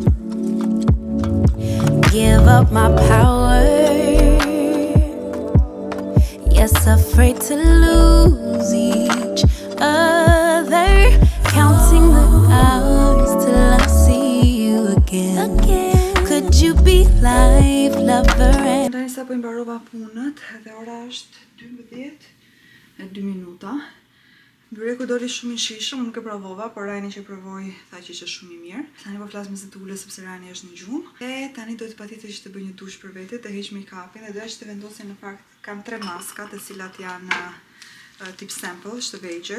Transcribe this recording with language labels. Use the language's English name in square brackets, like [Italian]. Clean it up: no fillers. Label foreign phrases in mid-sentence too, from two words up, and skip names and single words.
[English] Give up my power. Yes, afraid to lose each other. Counting the hours till I see you again. Could you be life lover and [Albanian] Tani sa po i mbarova punët dhe ora është 12:02. Byreku doli shumë i shishëm, unë nuk e provova, por Rani që provoi tha që ishte shumë i mirë. Tani po flas me zë të ulët sepse Rani është në gjumë. E tani do të patjetër që të bëj një tush për vete, të heq make-upin dhe doja që të vendosja në fakt kam 3 maska të cilat janë tip sample, është të vegjël.